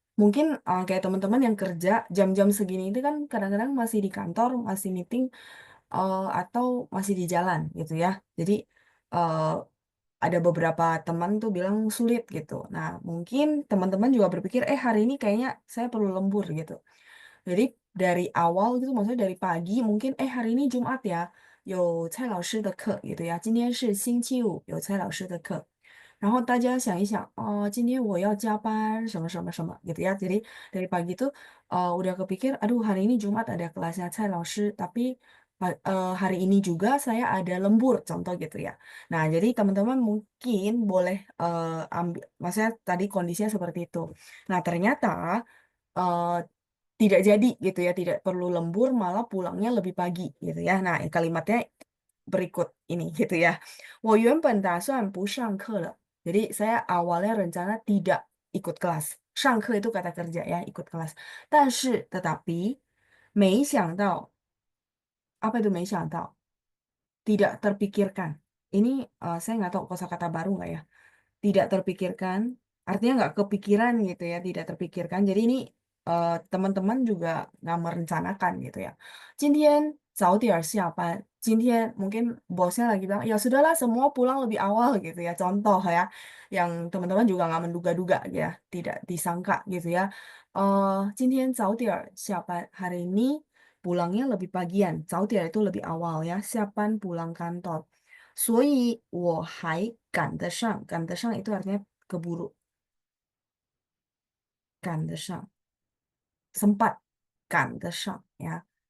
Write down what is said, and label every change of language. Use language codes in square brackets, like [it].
[id] Mungkin kayak teman-teman yang kerja jam-jam segini itu kan kadang-kadang masih di kantor, masih meeting, atau masih di jalan gitu ya. Jadi eh, ada beberapa teman tuh bilang sulit gitu. Nah, mungkin teman-teman juga berpikir, hari ini kayaknya saya perlu lembur gitu. Jadi dari awal gitu, maksudnya dari pagi, mungkin hari ini Jumat ya, [zh] 有蔡老师的课 gitu ya. 今天是星期五有蔡老师的课。然后大家想一想，哦，今天我要加班什么什么什么 gitu ya. [id] Jadi dari pagi itu udah kepikir, aduh hari ini Jumat ada kelasnya Cai Laoshi, tapi hari ini juga saya ada lembur, contoh gitu ya. Nah, jadi teman-teman mungkin boleh ambil, maksudnya tadi kondisinya seperti itu. Nah, ternyata eh, tidak jadi gitu ya, tidak perlu lembur, malah pulangnya lebih pagi gitu ya. Nah, kalimatnya berikut ini gitu ya. [zh] 我原本打算不上课了. [id] Jadi saya awalnya rencana tidak ikut kelas. 上课 itu kata kerja ya, ikut kelas. [zh] 但是 tetapi 没想到 apa itu 没想到? [id] Tidak terpikirkan. Ini saya nggak tahu kosakata baru nggak ya. Tidak terpikirkan, artinya nggak kepikiran gitu ya, tidak terpikirkan. Jadi ini teman-teman juga nggak merencanakan gitu ya. [zh] 今天早点下班. [id] 今天 mungkin bosnya lagi bilang, ya sudahlah semua pulang lebih awal gitu ya. Contoh ya, yang teman-teman juga nggak menduga-duga ya, tidak disangka gitu ya. [zh] 今天早点下班. [id] Hari ini pulangnya lebih pagian. 早点 itu lebih awal ya. 下班 pulang kantor. [zh] 所以我还赶得上，赶得上 itu artinya keburu, 赶得上, sempat, 赶得上 ya.